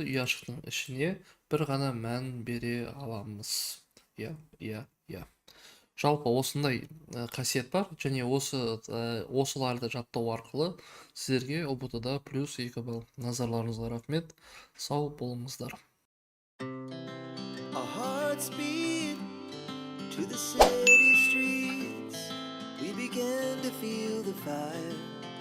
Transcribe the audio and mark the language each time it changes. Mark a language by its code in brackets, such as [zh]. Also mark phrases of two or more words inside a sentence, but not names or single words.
[kk] Үй ашықтың ішіне бір ғана мән бере аламыз. Жалпы осындай қасиет бар, және осыларды жаттау арқылы сіздерге ұбт-да +2 балл. Назарларыңызға рахмет. Сау болыңыздар. [en] Our hearts beat to the city streets. We began to feel the fire.